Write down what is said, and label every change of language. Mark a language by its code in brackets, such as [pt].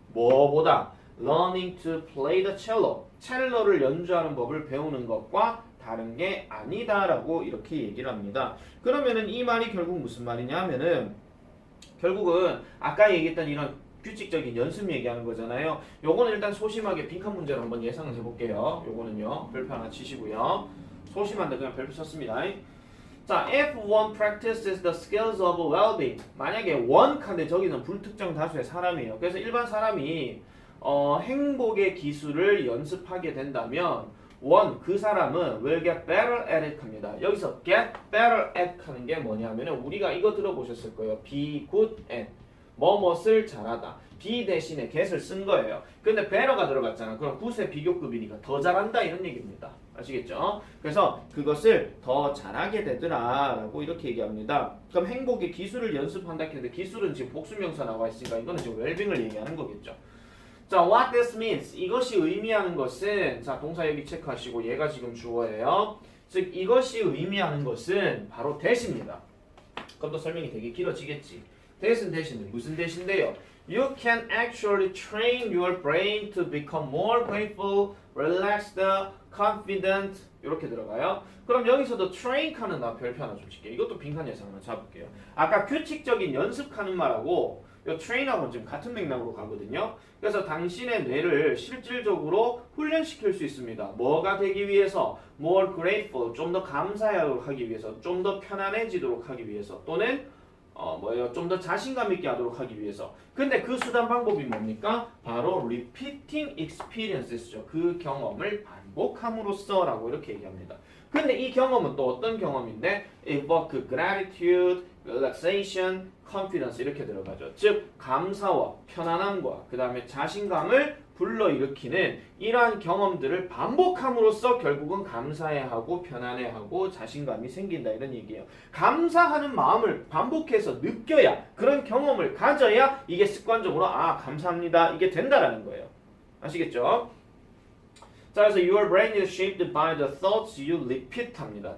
[ko] 뭐보다 [en] learning to play the cello [ko] 첼로를 연주하는 법을 배우는 것과 다른 게 아니다라고 이렇게 얘기를 합니다. 그러면은 이 말이 결국 무슨 말이냐 하면은 결국은 아까 얘기했던 이런 규칙적인 연습 얘기하는 거잖아요. 요거는 일단 소심하게 빈칸 문제로 한번 예상을 해볼게요. 요거는요 별표 하나 치시고요. 소심한데 그냥 별표 썼습니다. [en] 자, if one practices the skills of well-being [ko] 만약에 one 칸데 저기는 불특정 다수의 사람이에요. 그래서 일반 사람이 행복의 기술을 연습하게 된다면 그 사람은 [en] will get better at it [ko] 합니다. 여기서 get better at 하는 게 뭐냐면은 우리가 이거 들어보셨을 거예요. be good at 뭐뭇을 잘하다. be 대신에 get을 쓴 거예요. 근데 better가 들어갔잖아. 그럼 good의 비교급이니까 더 잘한다 이런 얘기입니다. 아시겠죠? 그래서 그것을 더 잘하게 되더라 라고 이렇게 얘기합니다. 그럼 행복의 기술을 연습한다 했는데 기술은 지금 복수명사 나와 있으니까 이거는 지금 웰빙을 얘기하는 거겠죠. [en] 자, what this means. [ko] 이것이 의미하는 것은 자, 동사 여기 체크하시고 얘가 지금 주어예요. 즉 이것이 의미하는 것은 바로 that입니다. 그럼 또 설명이 되게 길어지겠지. that은 대신에 무슨 대신데요? [en] You can actually train your brain to become more grateful, relaxed, confident [ko] 이렇게 들어가요. 그럼 여기서도 train 칸은 나 별표 하나 좀 칠게요. 이것도 빈칸 예상 하나 잡을게요. 아까 규칙적인 연습하는 말하고 이 train하고는 지금 같은 맥락으로 가거든요. 그래서 당신의 뇌를 실질적으로 훈련시킬 수 있습니다. 뭐가 되기 위해서? [en] more grateful, [ko] 좀 더 감사하도록 하기 위해서, 좀 더 편안해지도록 하기 위해서, 또는 좀 더 자신감 있게 하도록 하기 위해서. 근데 그 수단 방법이 뭡니까? 바로 [en] repeating experiences [ko] 죠. 그 경험을 반복함으로써라고 이렇게 얘기합니다. 근데 이 경험은 또 어떤 경험인데? [en] evoke gratitude, relaxation, confidence [ko] 이렇게 들어가죠. 즉 감사와 편안함과 그 다음에 자신감을 불러일으키는 이러한 경험들을 반복함으로써 결국은 감사해하고 편안해하고 자신감이 생긴다 이런 얘기예요. 감사하는 마음을 반복해서 느껴야 그런 경험을 가져야 이게 습관적으로 감사합니다 이게 된다라는 거예요. 아시겠죠? 자, 그래서 [en] your brain is shaped by the thoughts you repeat 합니다.